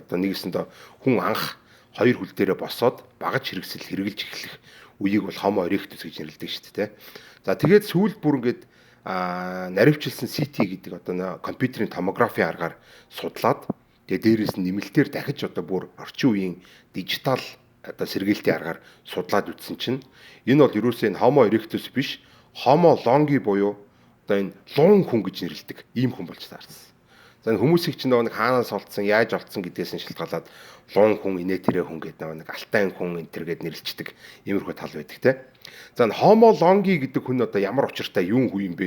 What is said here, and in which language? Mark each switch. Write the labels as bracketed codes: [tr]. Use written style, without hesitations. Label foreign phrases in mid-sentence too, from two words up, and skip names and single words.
[mn] Одоо нэгэсэндээ хүн анх хоёр хөл дээрээ босоод багаж хэрэгсэл хэрэгжилж эхлэх үеийг бол Homo erectus гэж нэрлэдэг шүү дээ. За тэгээд сүүлд бүр ингээд наривчилсан CT гэдэг одоо компьютерийн томографийн аргаар судлаад тэгээд дээрээс нь нэмэлтээр дахиж одоо бүр орчин үеийн дижитал одоо сэргээлтийн аргаар судлаад үтсэн чинь энэ бол ерөөсөө энэ Homo erectus биш Homo longi буюу одоо энэ лун хүн гэж нэрлэдэг ийм хүн болж таарсан. За энэ хүмүүсийг чинь нэг хаанаас олдсон, яаж олдсон гэдгээс нь шалтгаалаад лун хүн, инээ тэрэ хүн гэдэг нэг алтай хүн энэ төр гэд нэрлэлцдэг иймэрхүү тал байдаг те. За энэ Homo longi гэдэг хүн одоо ямар учиртай юу юм бэ?